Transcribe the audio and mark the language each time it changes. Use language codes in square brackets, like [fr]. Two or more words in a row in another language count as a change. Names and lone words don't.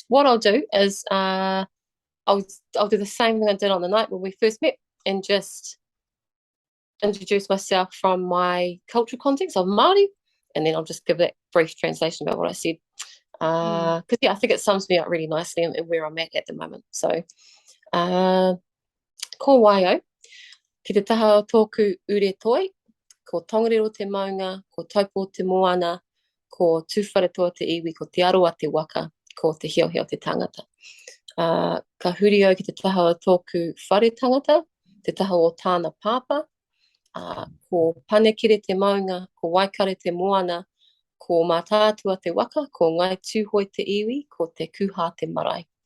[en] What I'll do is I'll do the same thing I did on the night when we first met, and just introduce myself from my cultural context of Māori, and then I'll just give that brief translation about what I said. Mm. Because yeah, I think it sums me up really nicely in where I'm at the moment. So, [mi] uh, ko waio, ki te taha o tōku ure toi, ko tongariro te maunga, ko taupo te moana, ko tūwharetoa te iwi, ko te aroa te waka, ko te hiohio te tangata. Ka huri au ki te taha o tōku whare tangata, te taha o tāna pāpa, ko panekire te maunga, ko waikare te moana, ko mātātua te waka, ko ngai tūhoi te iwi, ko te kuha te marae.